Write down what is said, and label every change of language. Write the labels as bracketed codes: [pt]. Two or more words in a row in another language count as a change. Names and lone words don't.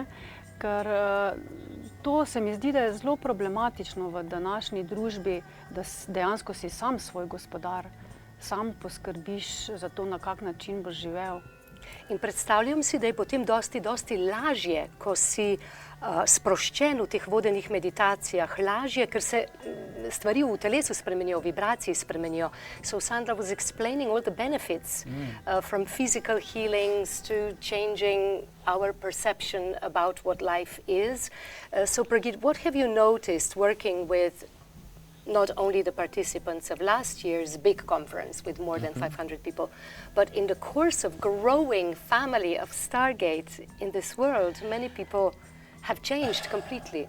[sl] Ker to se mi zdi, da je zelo problematično v današnji družbi, da dejansko si sam svoj gospodar, sam poskrbiš za to, na kak način boš živel. In predstavljam si, da je potem dosti lažje, ko si sproščen v teh vodenih meditacijah, lažje, ker se stvari v telesu spremenijo, vibracije spremenijo. [en] So Sandra was explaining all the benefits from physical healings to changing our perception about what life is. So Brigitte, what have you noticed working with not only the participants of last year's big conference with more than 500 people, but in the course of growing family of Stargate in this world, many people have changed completely.